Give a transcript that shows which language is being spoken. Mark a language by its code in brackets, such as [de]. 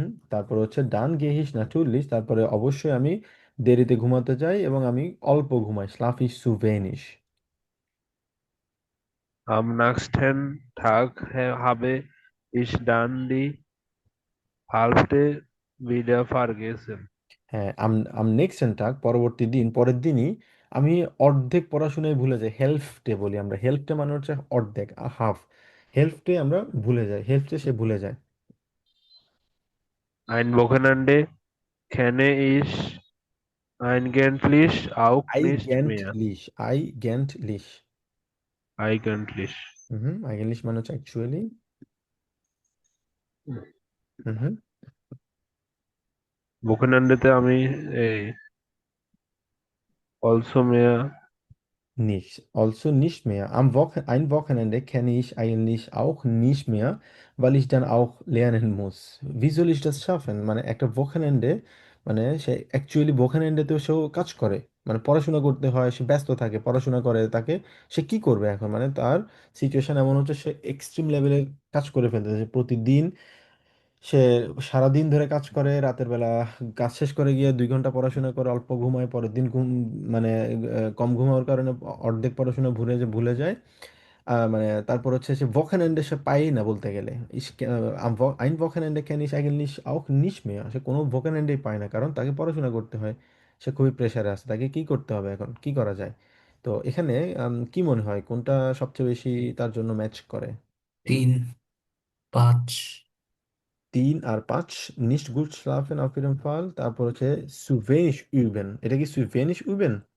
[bn] তারপর হচ্ছে ডান গেহিস নাটুরলিস, তারপরে অবশ্যই আমি দেরিতে ঘুমাতে যাই এবং আমি অল্প ঘুমাই, স্লাফ ইস [de] zu wenig। am nächsten Tag habe ich dann die Hälfte wieder vergessen. [bn] হ্যাঁ, আম আম নেক্সট টাক, পরবর্তী দিন, পরের দিনই আমি অর্ধেক পড়াশোনায় ভুলে যাই, হেল্পটে বলি আমরা, হেল্পটে মানে হচ্ছে অর্ধেক, হাফ, হেল্পটে আমরা ভুলে যাই, হেল্পটে সে ভুলে যায়। [de] Ein Wochenende kenne ich eigentlich auch nicht mehr. আইগেন্টলিশ। Eigentlich. [bn] আইগেন্টলিশ মানে হচ্ছে অ্যাকচুয়ালি। হুম। Wochenendete আমি এই also mehr [de] Nicht. Also nicht mehr. Ein Wochenende kenne ich eigentlich auch nicht mehr, weil ich dann auch lernen muss. Wie soll ich das schaffen? [bn] মানে একটা Wochenende, মানে সে actually Wochenendeতেও সেও কাজ করে। মানে পড়াশোনা করতে হয়, সে ব্যস্ত থাকে, পড়াশোনা করে, তাকে সে কি করবে এখন? মানে তার সিচুয়েশন এমন হচ্ছে সে এক্সট্রিম লেভেলের কাজ করে ফেলতেছে প্রতিদিন। সে সারাদিন ধরে কাজ করে, রাতের বেলা কাজ শেষ করে গিয়ে 2 ঘন্টা পড়াশোনা করে অল্প ঘুমায়, পরের দিন ঘুম, মানে কম ঘুমানোর কারণে অর্ধেক পড়াশোনা ভুলে যায়। মানে তারপর হচ্ছে সে Wochenende সে পায়ই না বলতে গেলে। [de] Ein Wochenende kenne ich eigentlich auch nicht mehr। [bn] সে কোনো Wochenendeই পায় না, কারণ তাকে পড়াশোনা করতে হয়, সে খুবই প্রেসারে আছে, তাকে কি করতে হবে এখন, কি করা যায়? তো এখানে কি মনে হয় কোনটা সবচেয়ে বেশি তার জন্য ম্যাচ করে? 3, 5। [de] 3 আর 5, nicht gut schlafen auf jeden Fall, [bn] তারপর হচ্ছে [de] zu wenig üben, [bn] এটা কি [de] zu wenig üben?